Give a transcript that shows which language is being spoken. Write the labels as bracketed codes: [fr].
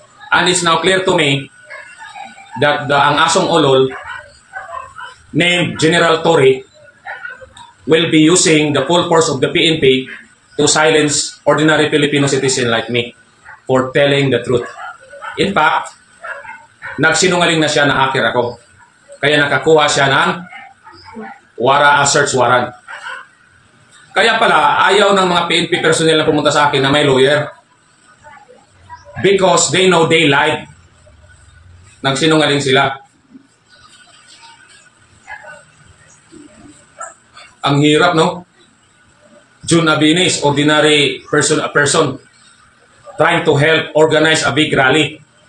[en] And it's now clear to me that [tl] ang asong ulol [en] named General Torre will be using the full force of the PNP to silence ordinary Filipino citizen like me for telling the truth. [tl] In fact, nagsinungaling na siya na hacker ako. Kaya nakakuha siya ng search warrant. Kaya pala, ayaw ng mga PNP personnel na pumunta sa akin na may lawyer. [en] Because they know they lied. [tl] Nagsinungaling sila. Ang hirap, no? [en] June Abinis, ordinary person trying to help organize a big rally.